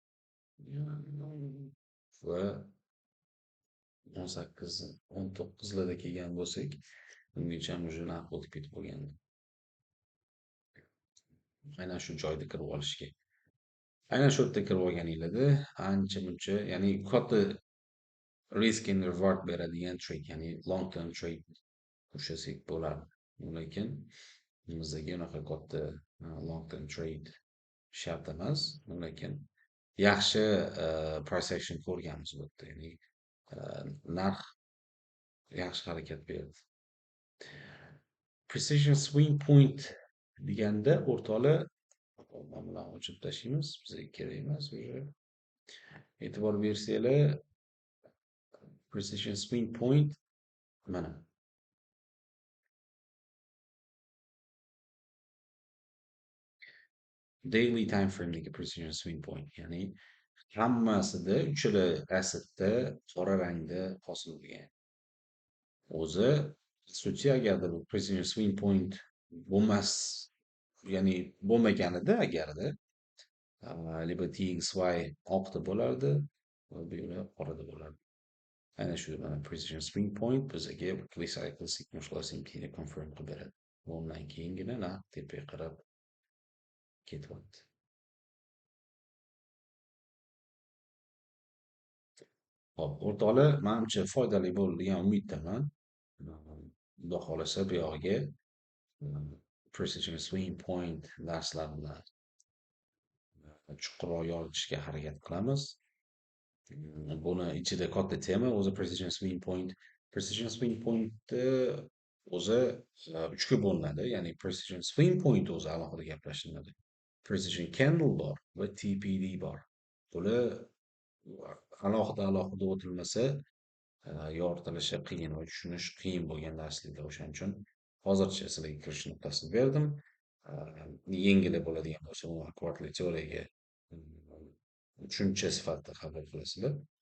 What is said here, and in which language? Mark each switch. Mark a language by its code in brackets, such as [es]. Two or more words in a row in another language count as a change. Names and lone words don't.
[uz] Va 18-19larda kelgan bo'lsak, ungacha уже narx o'tib ketib qolgandi. aynan shu joyda kirib olishga. Aynan shu yerda kirib olganinglarda ancha-muncha, ya'ni katta [en] risk and reward [uz] beradigan trade, ya'ni [en] long term trade [uz] ushlasak bo'ladi. Lekin bizdagi unaqa katta [en] long term trade [uz] shart emas. Lekin yaxshi [en] price action [uz] ko'rganmiz bu yerda. Ya'ni narx yaxshi harakat berdi. [en] Precision swing point [uz] deganda o'rtoqlar, mana bularni o'chirib tashlaymiz. Bizga kerak emas уже. E'tibor bersanglar, [en] precision swing point [uz] mana. [en] Daily time frame'dagi precision swing point, [uz] ya'ni hammasida uchala assetda qora rangda hosil bo'lgan. O'zi asosiy, agarda bu [en] precision swing point [uz] bo'lmas, ya'ni bo'lmaganida, agarda lибо TXY oqda bo'lardi, va bu yo'li qorada bo'lardi. Aynan shu [en] precision swing point [uz] bizga [en] recycle signal simply confirm [uz] qilib beradi. Undan keyingina narx tepaga qarab ketyapti. Hop, o'rtoqlar, menimcha foydali bo'ldi degan umiddaman. Xudo xohlasa buyog'iga [en] precision swing point [uz] darslarini chuqurroq yoritishga harakat qilamiz. Buni ichida katta tema o'zi [en] precision swing point. Precision swing pointni [uz] o'zi uchga bo'linadi. Ya'ni [en] precision swing point [uz] o'zi alohida gaplashiladi. [en] Precision candle [uz] bor va TPD bor. Bular alohida o'tilmasa yoritilishi qiyin va tushunish qiyin bo'lgan darsliklar. O'shaning uchun hozircha sizlarga kirish nuqtasini berdim. Yengil bo'ladigan bo'lsa, uni kvartali teoriyaga tushuncha sifatida qabul qilasizlar.